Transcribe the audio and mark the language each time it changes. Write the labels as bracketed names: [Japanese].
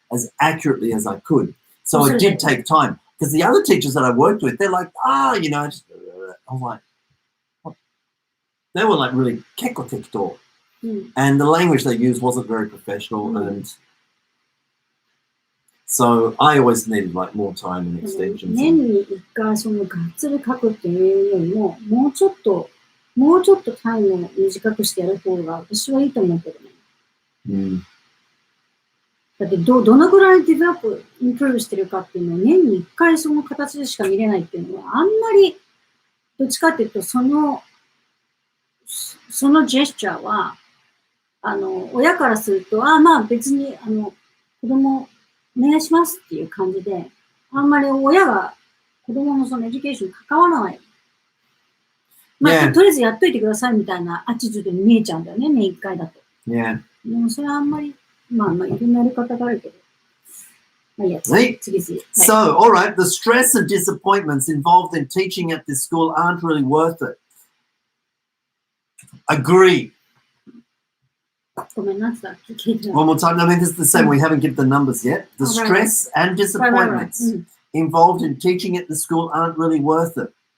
[English] as accurately as I could. So it did take time. Because the other teachers that I worked with, they're like, you know, just, I was like, what? They were like really [Japanese] keko tekito. [English] And the language they used wasn't very professional. And so I always needed like more time and extensions. [Japanese] 年に一回そのがっつり書くっていうよりも、もうちょっとタイムを短くしてやる方が私はいいと思うけどね。だってどのぐらいディベロップ、インプルーブしてるかっていうのを年に一回その形でしか見れないっていうのは、あんまり、どっちかっていうと、そのジェスチャーは、親からすると、まあ別に、子供、お願いしますっていう感じで、あんまり親が子供のそのエデュケーションに関わらない。まあ、とりあえずやっといてくださいみたいなアティチュードに見えちゃうんだよね、年一回だと。でもそれはあんまり、まあ、いろんなやり方があるけど。まあいいや、次。 [English] So, all right, the stress and disappointments involved in teaching at this school aren't really worth it. Agree. One more time. I mean, this is the same. We haven't given the numbers yet. The stress and disappointments involved in teaching at the school aren't really worth it.